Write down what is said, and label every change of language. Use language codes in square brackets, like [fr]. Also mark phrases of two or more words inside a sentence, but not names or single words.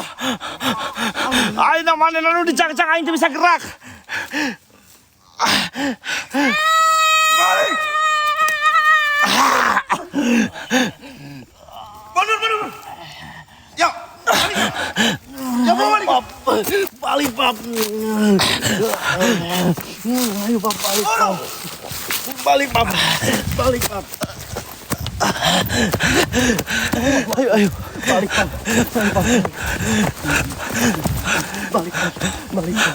[su] Aing na manehna nu dicang-cang aing teu bisa gerak. [id] Balik. Mundur. Yo. Ya balik. Balik, Pap. Ayo, Pap, balik, Pap. Balik, Pap. Balik, Pap. Ayo. Balik, Pap. Balik, Pap. Balik, Pap.